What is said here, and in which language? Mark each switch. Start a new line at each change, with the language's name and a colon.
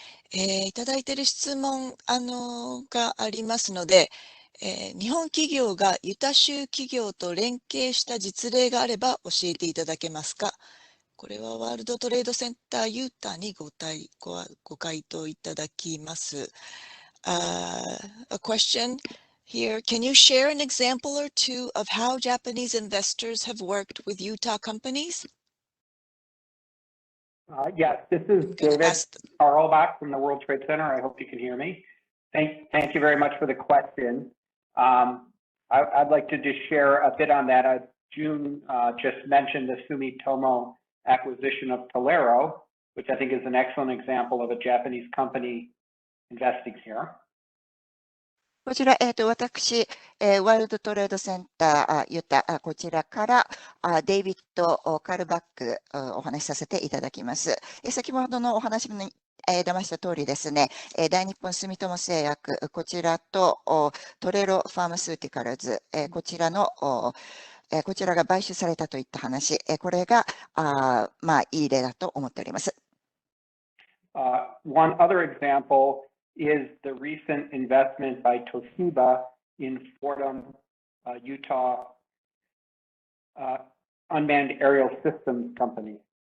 Japanese: いただいている質問がありますので、日本企業がユタ州企業と連携した実例があれば教えていただけますか。これはワールドトレードセンターユータにご回答いただきます。
English: A question here. Can you share an example or two of how Japanese investors have worked with Utah companies? Yes, this is David Carlbach from the World Trade Center. I hope you can hear me. Thank you very much for the question. I'd like to just share a bit on that. June just mentioned the Sumitomo acquisition of Tolero, which I think is an excellent example of a Japanese company investing here.
Japanese: こちら、私、ワールドトレードセンターユタ、こちらからデイビッド・カルバックお話しさせていただきます。先ほどのお話に出ました通りですね、大日本住友製薬、こちらとトレロファーマスューティカルズ、こちらが買収されたといった話、これがいい例だと思っております。
English: One other example is the recent investment by Toshiba in Fordham, Utah, unmanned aerial systems company.